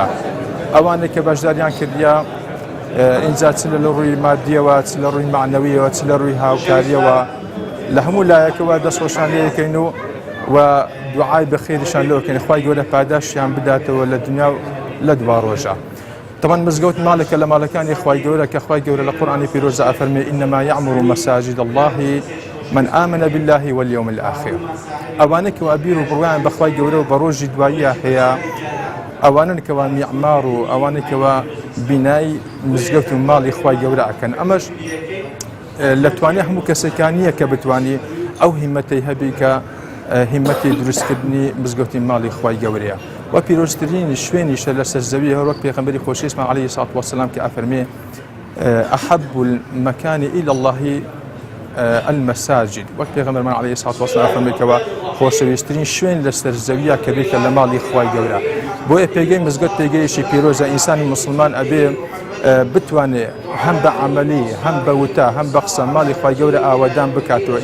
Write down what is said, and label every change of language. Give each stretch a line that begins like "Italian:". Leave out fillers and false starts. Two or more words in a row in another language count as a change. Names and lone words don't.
Central Kurdish: ئەوانێک کە بەشداریان کردیا ئینجا چ لە ڕووی مادیەوە چ لە ڕووی معنەویەوە چ لە ڕووی هاوکاریەوە لە هەموو لایەکەوە دەستخۆشان لێ یەکەین و دوعای بەخێریشان لێ بکەین خوای گەورە پاداشیان بداتەوە لە دنیا و لە دوا ڕۆژە. طبعا مزگەوت ماڵێکە لە ماڵەکانی خوای گەورە کە خوای گەورە لە قورئانی پیرۆزە ئەفەرمێ
Arabic: ئینەما یەعمۇر مەساجد الله من آمن بالله واليوم الآخر.
Central Kurdish: ئەوانە کە بیر و بڕوایان بە خوای گەورە و بە ڕۆژی دواییە هەیە ئەوانن کەوا میعمار و ئەوانە کەوا بینایی مزگەوت و ماڵی خوای گەورە ئەکەن. ئەمەش لە توانای هەموو کەسێکانیە کە بتوانی ئەو هیمەتەی هەبی کە هیمەتی دروستکردنی مزگەوتی ماڵی خوای گەورەیە و پیرۆزترین شوێنیشە لەسەر زەوی هەروەک پێغەمبەری خۆشەویستمان
Arabic: عەلەیهی سەڵاتو وەسەلام
Central Kurdish: کە ئەفەرمێ
Arabic: ئەحەبُ المەکان إلى الله المەساجد
Central Kurdish: وەک پێغەمبەرمان
Arabic: عەلەیهی سەڵاتو وەسەلام
Central Kurdish: ئەفەرمێتەوە خۆشەویستترین شوێن لەسەر زەویە کە بێتە لە ماڵی خوای گەورە. بۆیە پێگەی مزگەوت پێگەیشی پیرۆزە ئینسانی مسلمان ئەبێ بتوانێت هەم بە عەمەلی هەم بە وتە هەم بە قسە ماڵی خوای گەورە ئاوادان بکاتەوە.